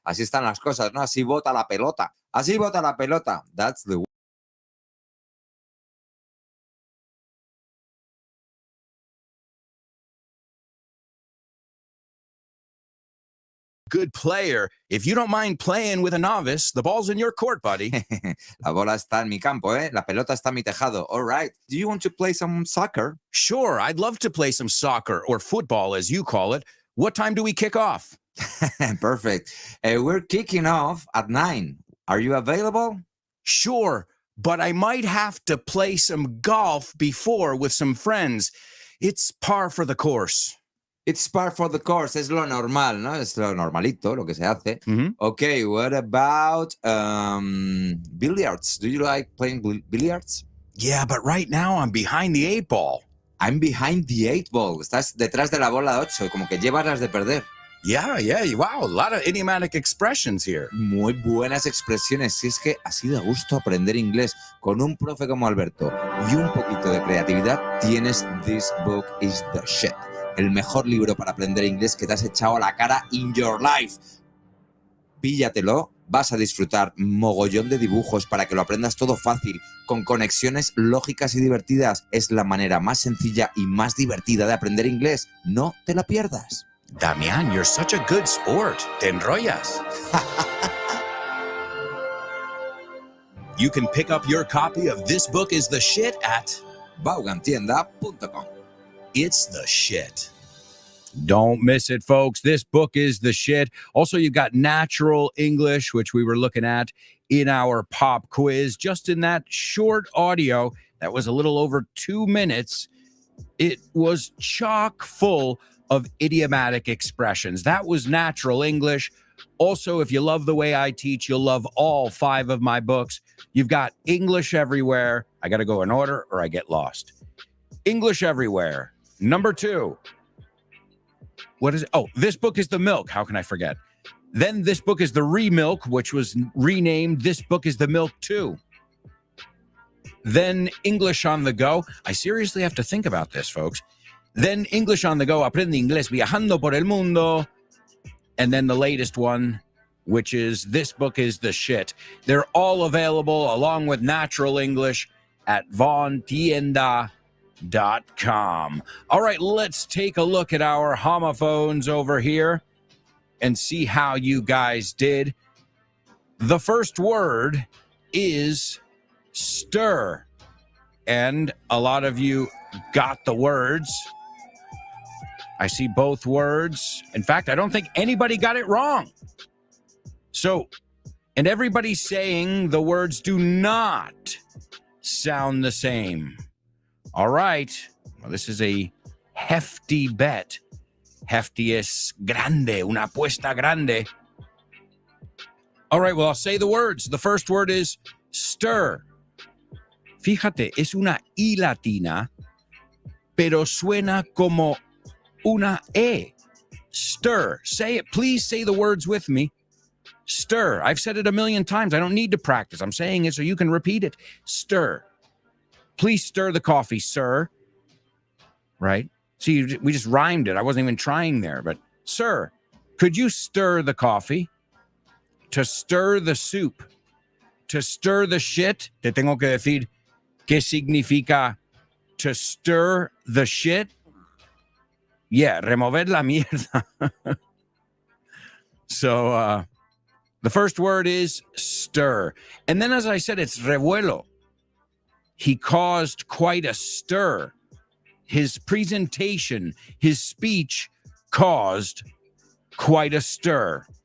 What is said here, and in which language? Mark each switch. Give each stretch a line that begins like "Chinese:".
Spanish: Así están las cosas, ¿no? Así bota la pelota. Así bota la pelota.
English: That's the Good player. If you don't mind playing with a novice, the ball's in your court, buddy.
Spanish: La bola está en mi campo, ¿eh? La pelota está en mi tejado.
English: All right. Do you want to play some soccer? Sure, I'd love to play some soccer or football, as you call it. What time do we kick off? Perfect. We're kicking off at 9. Are you available? Sure, but I might have to play some golf before with some friends. It's par for the course. It's par for the course.
Spanish: Es lo normal, ¿no? Es lo normalito, lo que se hace. Mhm.
English: Okay, what about billiards? Do you like playing billiards? Yeah, but right now I'm behind the 8 ball. I'm behind the 8 ball.
Spanish: Estás detrás de la bola 8, como que llevas las de perder.
English: Yeah, wow, a lot of idiomatic expressions here.
Spanish: Muy buenas expresiones. Si es que así da gusto aprender inglés con un profe como Alberto y un poquito de creatividad, tienes This Book is the Shit. El mejor libro para aprender inglés que te has echado a la cara
English: in your life.
Spanish: Píllatelo, vas a disfrutar mogollón de dibujos para que lo aprendas todo fácil, con conexiones lógicas y divertidas. Es la manera más sencilla y más divertida de aprender inglés. No te la pierdas.
English: Damián, you're such a good sport.
Spanish: Te enrollas.
English: You can pick up your copy of This Book is the Shit at Vaughantienda.com. It's the shit. Don't miss it, folks. This book is the shit. Also, you've got natural English, which we were looking at in our pop quiz. Just in that short audio, that was a little over 2 minutes, it was chock full of idiomatic expressions. That was Natural English. Also, if you love the way I teach, you'll love all 5 of my books. You've got English Everywhere. I got to go in order or I get lost. English Everywhere. Number 2. What is it? Oh, This Book is the Milk. How can I forget? Then This Book is the Remilk, which was renamed This Book is the Milk 2. Then English on the Go. I seriously have to think about this, folks. Then English on the Go.
Spanish: Aprende inglés viajando por el mundo.
English: And then the latest one, which is This Book is the Shit. They're all available along with Natural English at vontienda.com. All right, let's take a look at our homophones over here and see how you guys did. The first word is stir. And a lot of you got the words. I see both words. In fact, I don't think anybody got it wrong. So, and everybody's saying the words do not sound the same. All right. Well, this is a hefty bet.
Spanish: Hefty es grande, una apuesta grande.
English: All right, well, I'll say the words. The first word is stir.
Spanish: Fíjate, es una I latina, pero suena como una E.
English: Stir. Say it. Please say the words with me. Stir. I've said it a million times. I don't need to practice. I'm saying it so you can repeat it. Stir. Please stir the coffee, sir. Right? See, we just rhymed it. I wasn't even trying there, but sir, could you stir the coffee? To stir the soup. To stir the shit.
Spanish: Te tengo que decir qué significa
English: to stir the shit.
Spanish: Yeah, remover la mierda.
English: So, the first word is stir. And then, as I said, it's revuelo. He caused quite a stir. His presentation, his speech caused quite a stir.